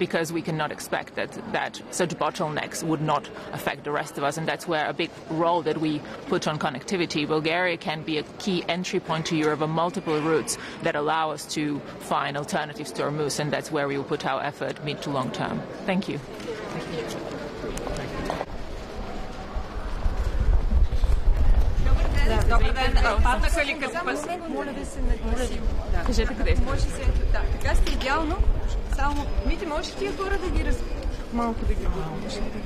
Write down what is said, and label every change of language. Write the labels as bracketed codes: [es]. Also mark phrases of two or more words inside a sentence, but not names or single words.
[en] because we cannot expect that such bottlenecks would not affect the rest of us, and that's where a big role that we put on connectivity. Bulgaria can be a key entry point to Europe on multiple routes that allow us to find alternatives to Hormuz, and that's where we will put our effort mid to long term. Thank you. [bg] Добър ден. Паднаха ли къде? Моля да се нагласим. Кажете къде сте. Може се ето. Да, така сте идеално. Само, Мите, можеш ли тия хора да ги малко да ги бъдеш?